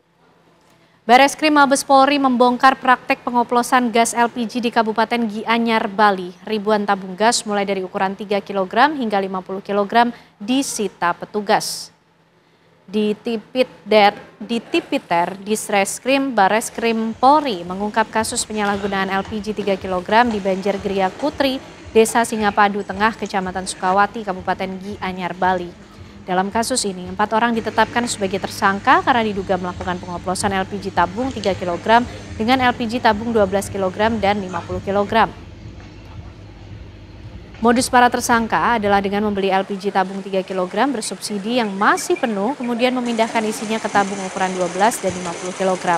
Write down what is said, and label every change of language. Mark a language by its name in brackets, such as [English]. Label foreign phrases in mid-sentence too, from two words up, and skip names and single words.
[Indonesian] Bareskrim Mabes Polri membongkar praktek pengoplosan gas LPG di Kabupaten Gianyar, Bali. Ribuan tabung gas mulai dari ukuran 3 kg hingga 50 kg disita petugas. Di Tipiter, Disreskrim Bareskrim Polri mengungkap kasus penyalahgunaan LPG 3 kg di Banjar Geria Kutri, Desa Singapadu Tengah, Kecamatan Sukawati, Kabupaten Gianyar, Bali. Dalam kasus ini, 4 orang ditetapkan sebagai tersangka karena diduga melakukan pengoplosan LPG tabung 3 kg dengan LPG tabung 12 kg dan 50 kg. Modus para tersangka adalah dengan membeli LPG tabung 3 kg bersubsidi yang masih penuh, kemudian memindahkan isinya ke tabung ukuran 12 dan 50 kg.